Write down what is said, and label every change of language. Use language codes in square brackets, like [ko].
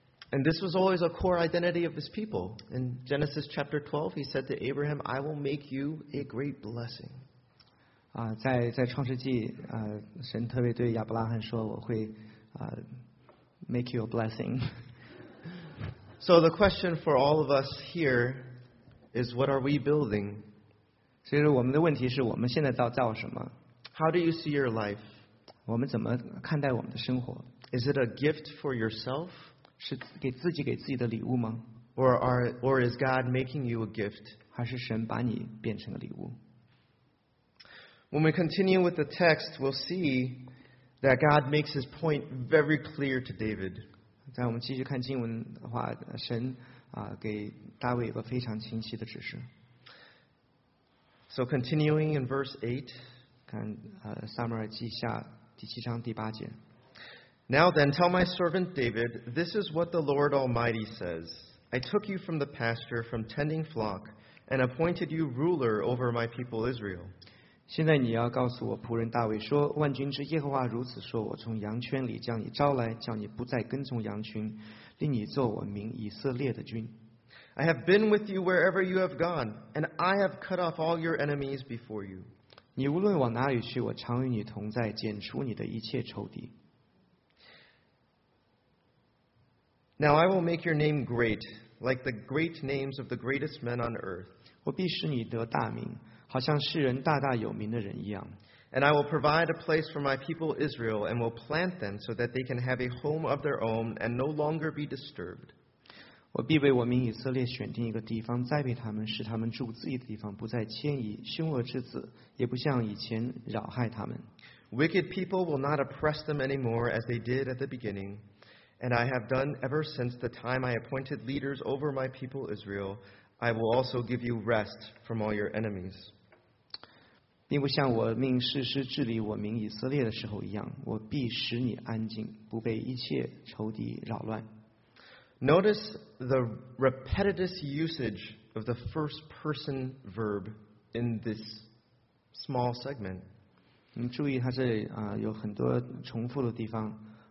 [en] And this was always a core identity of this people. In Genesis chapter 12, he said to Abraham, I will make you a great blessing. [zh] 在创世纪神特别对亚伯拉罕说我会 [en] make you a blessing. So the question for all of us here is what are we building? [zh] 所以我们的问题是我们现在要造什么？ [en] How do you see your life? [zh] 我们怎么看待我们的生活？ [en] Is it a gift for yourself? [zh] 是给自己给自己的礼物吗？ [en] Or is God making you a gift? [zh] 还是神把你变成了礼物？ [en] When we continue with the text, we'll see that God makes his point very clear to David. [zh] 在我们继续看经文的话，神给大卫一个非常清晰的指示。 [en] So continuing in verse 8, [zh] 看撒母耳记下第七章第八节。 [en] Now then, tell my servant David, this is what the Lord Almighty says. I took you from the pasture, from tending flock, and appointed you ruler over my people Israel. [zh] 现在你要告诉我仆人大卫说，万军之耶和华如此说，我从羊圈里将你招来，叫你不再跟从羊群，令你做我民以色列的君。 [en] I have been with you wherever you have gone, and I have cut off all your enemies before you. [zh] 你无论往哪里去，我常与你同在，剪除你的一切仇敌。 [en] Now I will make your name great, like the great names of the greatest men on earth. [zh] 我必使你得大名，好像世人大大有名的人一样。 [en] And I will provide a place for my people Israel, and will plant them so that they can have a home of their own and no longer be disturbed. [zh] 我必为我民以色列选定一个地方，栽培他们，使他们住自己的地方，不再迁移，凶恶之子也不像以前扰害他们。 [en] Wicked people will not oppress them anymore as they did at the beginning. And I have done ever since the time I appointed leaders over my people Israel. I will also give you rest from all your enemies. [zh] 并不像我命士师治理我民以色列的时候一样，我必使你安静，不被一切仇敌扰乱。 [en] Notice the repetitive usage of the first person verb in this small segment. [zh] 你注意它这里有很多重复的地方。